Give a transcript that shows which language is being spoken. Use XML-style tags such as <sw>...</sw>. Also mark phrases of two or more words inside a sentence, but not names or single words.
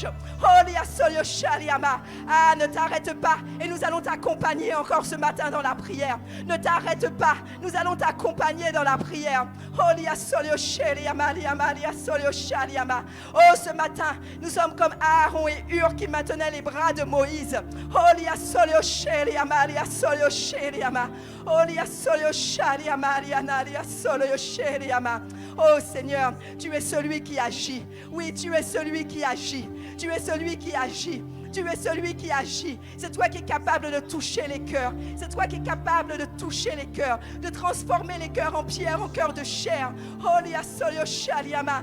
<fr>Oh, Lia Solio Shaliama. Ah, ne t'arrête pas. Et nous allons t'accompagner encore ce matin dans la prière. Ne t'arrête pas. Nous allons t'accompagner dans la prière. Oh, Lia Solio Shaliama. Lia Solio Shaliama. Oh, ce matin, nous sommes comme Aaron et Hur qui maintenaient les bras de Moïse. Oh, Lia Solio Shaliama. Lia Solio Shaliama. Oh, Lia Solio Shaliama. Lia Solio Shaliama. Oh, Seigneur, tu es celui qui agit. Oui, tu es celui qui agit. Tu es celui qui agit. Tu es celui qui agit. C'est toi qui es capable de toucher les cœurs. C'est toi qui es capable de toucher les cœurs, de transformer les cœurs en pierre, en cœurs de chair. Oh, Lia Solio Shaliama.</fr>